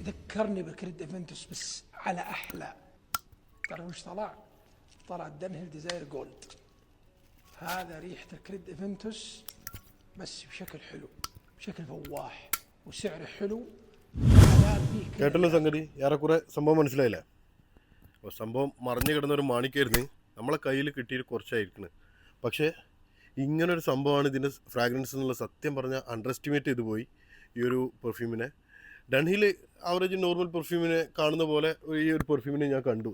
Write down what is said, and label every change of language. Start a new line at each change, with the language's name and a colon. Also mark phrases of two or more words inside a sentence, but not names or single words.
Arabic: ذكرني بكريد إيفنتوس بس على أحلى. تعرف وش طلع؟ طلع دنهل ديزاير جولد. هذا ريحة الكريد إيفنتوس بس بشكل حلو، بشكل فواح وسعره حلو.
Malayalam: കേട്ടല്ലോ സംഗതി, ഏറെക്കുറെ സംഭവം മനസ്സിലായില്ലേ? അപ്പോൾ സംഭവം മറിഞ്ഞു കിടന്നൊരു മാണിക്കായിരുന്നു, നമ്മളെ കയ്യിൽ കിട്ടിയിട്ട് കുറച്ചായിരിക്കുന്നത്. പക്ഷേ ഇങ്ങനൊരു സംഭവമാണ് ഇതിൻ്റെ ഫ്രാഗ്രൻസ് എന്നുള്ള സത്യം പറഞ്ഞാൽ
English: under estimate
Malayalam: ചെയ്തു പോയി ഈ ഒരു പെർഫ്യൂമിനെ. ഡൺഹിൽ
English: average normal
Malayalam: പെർഫ്യൂമിനെ കാണുന്ന പോലെ ഈ ഒരു പെർഫ്യൂമിനെ ഞാൻ കണ്ടു.